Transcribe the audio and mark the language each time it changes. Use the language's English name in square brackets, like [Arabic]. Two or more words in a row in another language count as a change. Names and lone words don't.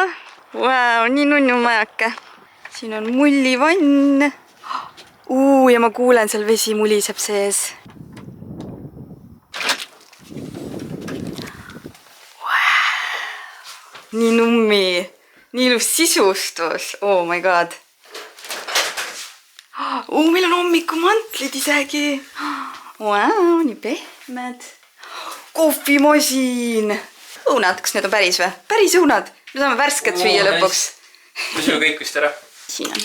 [Estonian] Vau, nii nunnu majake. Siin on mullivann. Ja ma kuulen, seal vesi muliseb sees. Nii nummi, nii ilus sisustus. [English] Oh my god. [Estonian] Meil on hommikumantlid isegi. Vau, nii pehmed. Kohvimasin. Õunad, kas need on päris või? Päris õunad. Me saame värsket süüa lõpuks. Me söö kõik vist ära. Siin on.